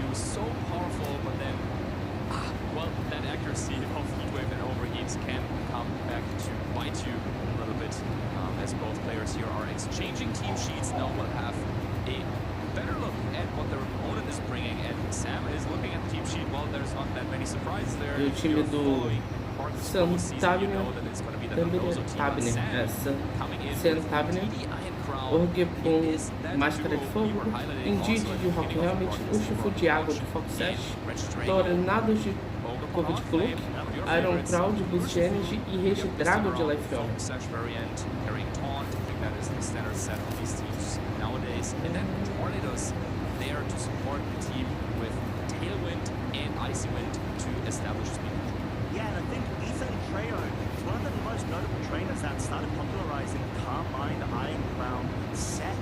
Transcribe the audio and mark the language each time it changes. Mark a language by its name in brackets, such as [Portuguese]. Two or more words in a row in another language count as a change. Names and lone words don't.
[English] So powerful, but then, well, that accuracy of heat wave and overheats can come back to bite you a little bit, as both players here are exchanging team sheets. Now we'll have a better look at what their opponent is bringing, and Sam is looking at the team sheet. Well, there's not that many surprises there. [Portuguese] E o time do Sam Tabner, Orgepon, Máscara de Fogo, Indeed de Rock Helmet, Urshifu de Água de Foxset, Tornados de Corvo de Cloak, Iron Crown de Boost Energy e Regidrago de Life Roll. [English] That is the standard set of these teams nowadays. And then Tornadoes there to support the team with Tailwind and Icy Wind to establish speed. Yeah, and I think Ethan Trejo is one of the most notable trainers that started popularizing Carmine Iron Crown set.